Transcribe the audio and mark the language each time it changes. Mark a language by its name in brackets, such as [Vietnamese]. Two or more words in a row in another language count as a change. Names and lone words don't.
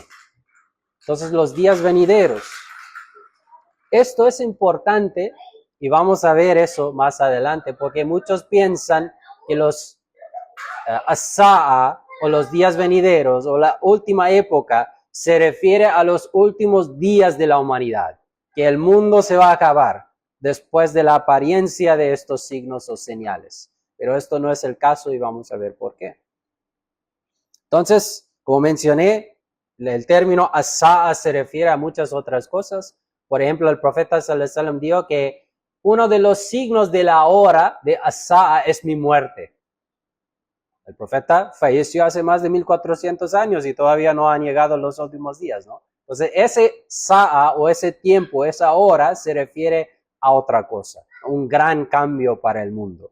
[Spanish] Entonces, los días venideros. Esto es importante y vamos a ver eso más adelante, porque muchos piensan que los as-sa'a o los días venideros o la última época se refiere a los últimos días de la humanidad, que el mundo se va a acabar después de la apariencia de estos signos o señales. Pero esto no es el caso y vamos a ver por qué. Entonces, como mencioné, el término as-sa'a se refiere a muchas otras cosas. Por ejemplo, el profeta [Arabic] صلى الله عليه وسلم [Spanish] dijo que uno de los signos de la hora de as-sa'a es mi muerte. El profeta falleció hace más de 1400 años y todavía no han llegado los últimos días, ¿no? Entonces, ese sa'a o ese tiempo, esa hora, se refiere a otra cosa, un gran cambio para el mundo.